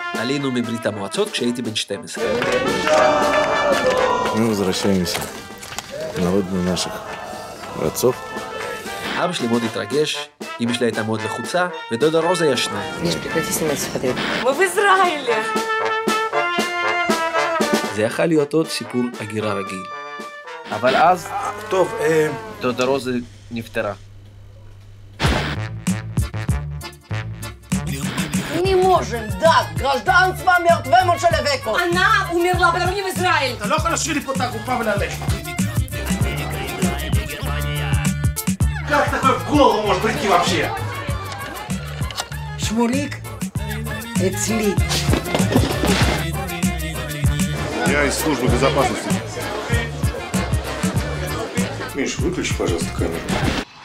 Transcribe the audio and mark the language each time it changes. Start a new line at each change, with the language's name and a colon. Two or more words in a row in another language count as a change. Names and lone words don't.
Hebrew: עלינו מברית המועצות כשהייתי בן 12.
Russian: Мы возвращаемся на родину наших отцов.
Hebrew: אבא שלי מאוד התרגש, אמא שלי הייתה מאוד לחוצה, ודודה רוזה ישנה.
Russian: Мы в Израиле.
Hebrew: זה יכול להיות עוד סיפור הגירה רגיל. אבל אז, טוב, דודה רוזה נפטרה.
Russian: Не можем дать гражданство мертвому человеку. Она умерла, потому не в Израиль.
Hebrew: אתה לא יכול להשאיר לי פה את הגופה וללכת.
Russian: Как такое в голову может прийти вообще?
Hebrew: Шмулик, эцли.
Russian: я из службы безопасности. Миш, выключи, пожалуйста, камеру.